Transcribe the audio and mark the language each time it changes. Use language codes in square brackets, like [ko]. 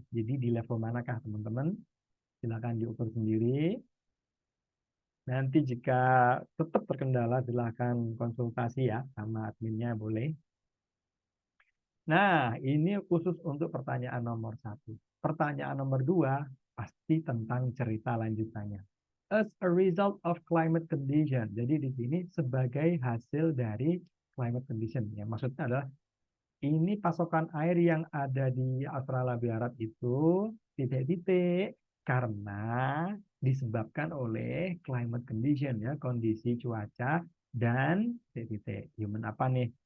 [id] Jadi di level manakah teman-teman? Silakan diukur sendiri. Nanti jika tetap terkendala, silakan konsultasi ya sama adminnya boleh. Nah, ini khusus untuk pertanyaan nomor 1. Pertanyaan nomor 2 pasti tentang cerita lanjutannya. [en] As a result of climate condition. [id] Jadi di sini sebagai hasil dari climate condition. Ya, maksudnya adalah ini pasokan air yang ada di Australia Barat itu titik-titik karena disebabkan oleh climate condition ya, kondisi cuaca dan titik-titik. Human apa nih?